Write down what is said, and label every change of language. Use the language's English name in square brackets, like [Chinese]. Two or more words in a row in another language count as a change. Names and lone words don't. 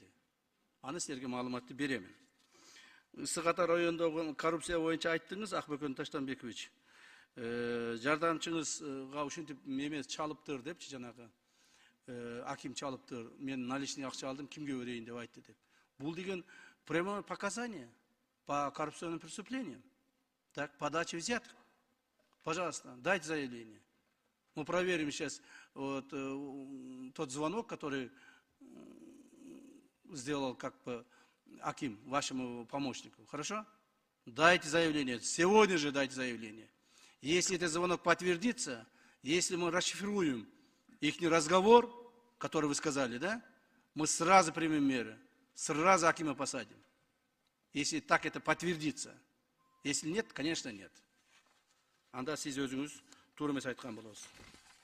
[Kyrgyz] Аны силерге маалыматты беремин. Ысык-Ата районундагы коррупция боюнча айттыңыз, Акбөкөн Таштанбекович. Жардамчыңызга ушинтип эмес чалыптыр депчи, жанагы аким чалыптыр. Мен наличный акча алдым, кимге берейин деп айтты деп. Бул деген [Russian] прямое показание по коррупционным преступлениям. Так, подача взяток. Пожалуйста, дайте заявление. Мы проверим сейчас вот, тот звонок, который сделал как бы аким, вашему помощнику. Хорошо? Дайте заявление. Сегодня же дайте заявление. Если этот звонок подтвердится, если мы расшифруем их разговор, который вы сказали, да, мы сразу примем меры. Сразу акима посадим. Если так это подтвердится. Если нет, конечно, нет. [Kyrgyz] Анда сиз өзүңүз туура эмес айткан болосуз.